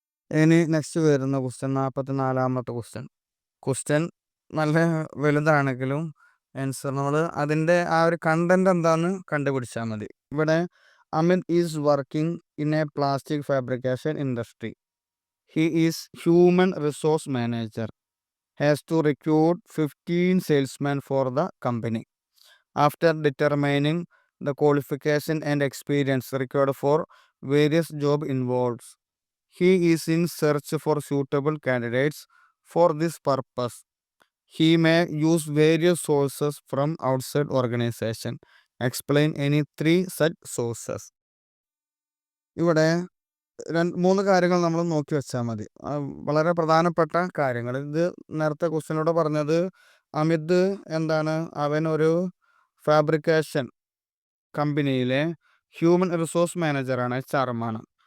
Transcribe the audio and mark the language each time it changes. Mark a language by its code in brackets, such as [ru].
[ml] ഇനി നെക്സ്റ്റ് വരുന്ന question 44ാമത്തെ question നല്ല വലുതാണെങ്കിലും ആൻസർ നമ്മൾ അതിൻ്റെ ആ ഒരു കണ്ടന്റ് എന്താണെന്ന് കണ്ടുപിടിച്ചാൽ മതി. [en] ഇവിടെ Amit is working in a plastic fabrication industry. He is human resource manager. has to recruit 15 salesmen for the company. After determining the qualification and experience required for various job involved, he is in search for suitable candidates for this purpose. He may use various sources from outside organization. Explain any 3 such sources. [ml] ഇവിടെ 3 കാര്യങ്ങൾ നമ്മൾ നോക്കി വെച്ചാൽ മതി. വളരെ പ്രധാനപ്പെട്ട കാര്യങ്ങൾ. ഇത് നേരത്തെ ക്വസ്റ്റ്യനിലൂടെ പറഞ്ഞത് അമിത് എന്താണ്? അവൻ ഒരു ഫാബ്രിക്കേഷൻ കമ്പനിയിലെ ഹ്യൂമൻ റിസോഴ്സ് മാനേജറാണ്, HR-ആണ്.